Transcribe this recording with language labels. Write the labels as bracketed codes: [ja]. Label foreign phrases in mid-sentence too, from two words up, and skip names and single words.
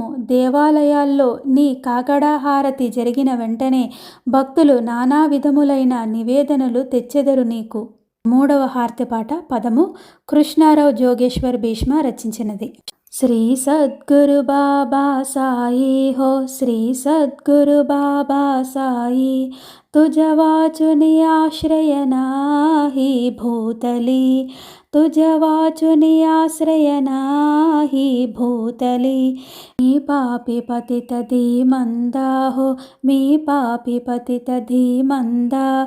[te] దేవాలయాల్లో నీ కాకడా హారతి జరిగిన వెంటనే భక్తులు నానా విధములైన నివేదనలు తెచ్చెదరు నీకు. 3వ హారతిపాట పదము కృష్ణారావు జోగేశ్వర్ భీష్మ రచించినది. [mr] श्री सद्गुरु बाबा साई हो, श्री सद्गुरु बाबा साई, तुझ वाचुनी आश्रय नाही भूतली, तुझ वाचुनी आश्रय नाही भूतली, मी पापी पतित धीमंदा हो, मी पापी पतित धीमंदा,